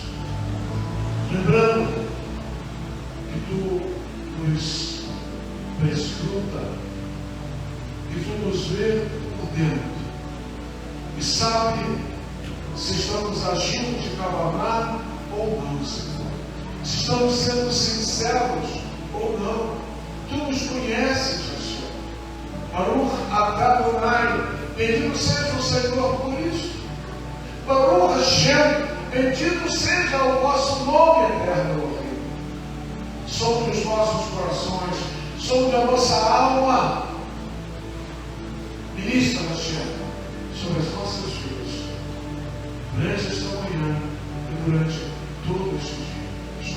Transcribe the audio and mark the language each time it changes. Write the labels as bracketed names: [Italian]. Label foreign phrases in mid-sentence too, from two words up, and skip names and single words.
[Portuguese] Lembrando que tu nos prescruta, que tu nos vê por dentro e sabe se estamos agindo de cabanado ou não, Senhor. Se estamos sendo sinceros ou não. Tu nos conheces, Senhor. [Hebrew] ברוך אתה אדוני, [Portuguese] bendito seja o Senhor por isso. [Hebrew] ברוך השם, [Portuguese] bendito seja o vosso nome eterno, Elohim. Sobre os nossos corações, sobre a nossa alma. Ministra, Hashem, sobre as nossas vidas, durante esta manhã e durante todo este dia.